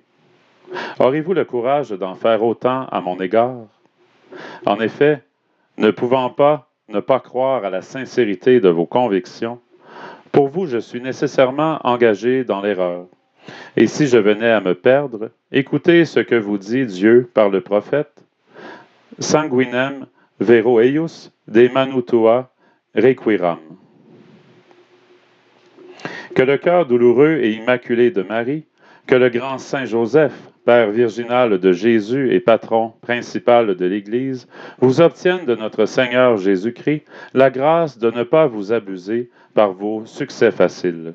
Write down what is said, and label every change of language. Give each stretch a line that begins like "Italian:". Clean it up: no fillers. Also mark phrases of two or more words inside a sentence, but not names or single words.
French: Aurez-vous le courage d'en faire autant à mon égard? En effet, ne pouvant pas ne pas croire à la sincérité de vos convictions, pour vous, je suis nécessairement engagé dans l'erreur. Et si je venais à me perdre, écoutez ce que vous dit Dieu par le prophète.
Latin: Sanguinem vero eius de manutua requiram.
French: Que le cœur douloureux et immaculé de Marie, que le grand Saint Joseph, Père virginal de Jésus et patron principal de l'Église, vous obtiennent de notre Seigneur Jésus-Christ la grâce de ne pas vous abuser par vos succès faciles.